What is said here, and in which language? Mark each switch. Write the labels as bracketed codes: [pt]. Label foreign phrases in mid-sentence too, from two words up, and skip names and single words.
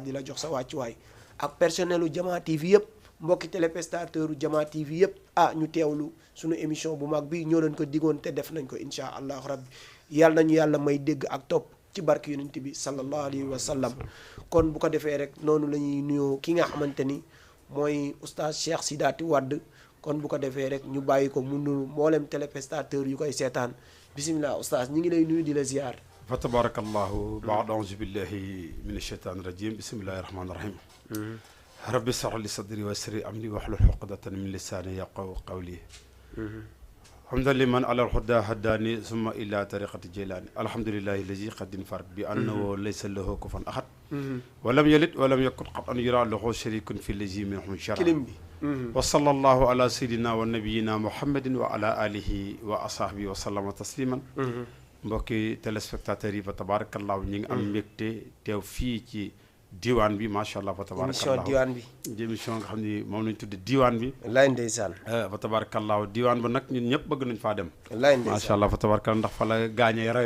[wo] di la jox sa wàccuwaay ak personnelu Jama TV yëpp mbokki téléspectateur Jama TV yëpp ñu teewlu suñu émission bu mag bi ñoo leen ko digoon te def nañ ko [ar] إن شاء الله ربي [wo] yàlla nañu yàlla may dégg ak topp ci barke yonent bi [ar] صلى الله عليه وسلم [wo] kon bu ko defee rek noonu la ñuy nuyoo ki nga xamante ni mooy oustaz Cheikh Sidaty Wade kon bu ko defee rek ñu bàyyi ko mu nuyu mboolem téléspectateur yu koy seetaan bisimilah oustaz ñi ngi lay nuyu di la ziar. [ar] فتبارك الله بعد أعوذ بالله من الشيطان الرجيم بسم الله الرحمن الرحيم رب اشرح لي صدري ويسر لي أمري واحلل عقدة من لساني يفقهوا قولي حمدا لمن أعلى الهدى هداني ثم إلى طريقة جيلاني الحمد لله الذي قد انفرد بأنه ليس له كفوا أحد ولم يلد ولم يكن قطعا يرى له شريك في الذي منهم شرى وصلى الله على سيدنا ونبينا محمد وعلى آله وأصحابه وسلم تسليما [wo] mbokki téléspectateurs yi [ar] فتبارك الله [wo] ñi ngi am mbégte teew fii ci diwaan bi [ar] ما شاء الله فتبارك الله [wo] émission diwaan bi di émission nga xam ni moom lañ tudde diwaan bi wallaay ndeysaan [ar] فتبارك الله [wo] diwaan ba nag ñun ñëpp bëgg nañ faa dem wallaay ndeysaan [ar] ما شاء الله فتبارك الله [wo] ndax fa la gaañee rawe